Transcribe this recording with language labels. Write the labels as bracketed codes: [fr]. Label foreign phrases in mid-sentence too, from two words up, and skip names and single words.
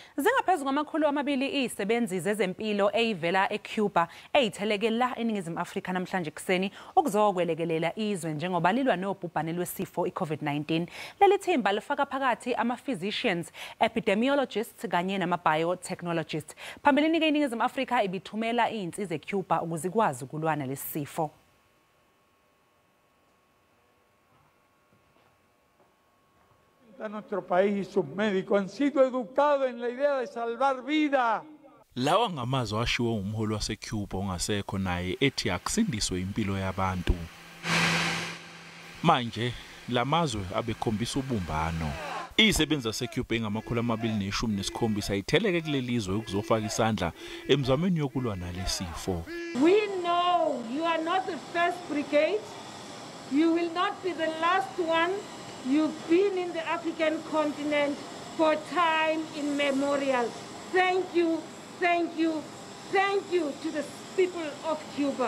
[zu] Zingaphezu kwamakhulu amabili izisebenzi zezempilo ezivela eCuba ezitheleke la eNingizimu Afrika namhlanje ekuseni ukuzokwelekelela izwe njengoba lilwa nobhubhane lwesifo iCovid-19. Lelithimba lifaka phakathi ama-physicians, epidemiologists kanye nama-biotechnologists. Phambilini ke iNingizimu Afrika ibithumela izinsiza eCuba ukuze ikwazi ukulwana lesifo. [es] Nuestro país y sus médicos han sido educados en la idea de salvar vida. [zu] Lawa ngamazwi ashiwo umholi waseCuba ongasekho naye ethi akusindiswe impilo yabantu. Manje lamazwe abekhombisa ubumbano. Izisebenzi zaseCuba engamakhulu amabili neshumi nesikhombisa itheleke kulelizwe ukuzofaka isandla emzamweni yokulwa nalesifo. [en] We know you are not the first brigade. You will not be the last one. You've been in the African continent for time immemorial. Thank you, thank you, thank you to the people of Cuba.